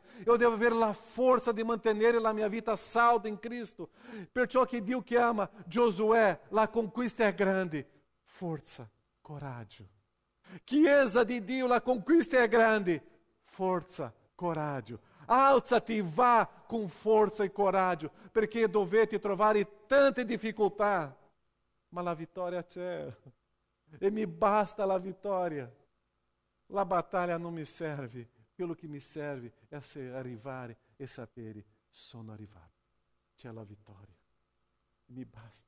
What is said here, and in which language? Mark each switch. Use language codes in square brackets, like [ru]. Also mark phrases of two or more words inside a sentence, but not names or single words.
[it] Io devo avere la forza di mantenere la mia vita salda in Cristo. Perciò che Dio chiama Giosuè, la conquista è grande. Forza, coraggio. Chiesa di Dio, la conquista è grande. Forza, coraggio. Alzati, [pt] vá com força e coragem, [it] perché dovete trovare tante difficoltà, ma la vittoria c'è, e mi basta la vittoria. La battaglia non mi serve, quello che mi serve è arrivare e sapere, sono arrivato, c'è la vittoria, mi basta.